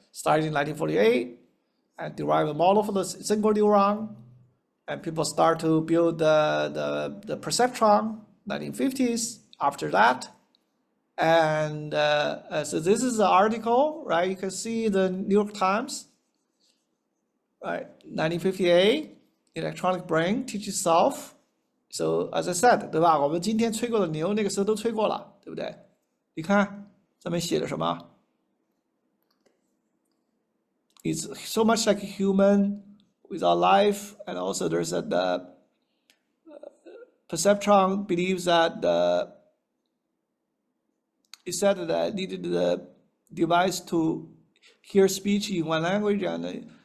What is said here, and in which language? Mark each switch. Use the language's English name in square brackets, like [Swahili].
[English] Started in 1948 and derive a model for the single neuron, and people start to build the perceptron, 1950s, after that. And so this is the article, right? You can see the New York Times, right? 1958, electronic brain teach itself. So as I said, [Chinese] 对吧？我们今天吹过的牛，那个时候都吹过了，对不对？你看上面写的什么 [English] ？It's so much like a human without life, and also there's the perceptron believes that it said that it needed the device to hear speech in one language, and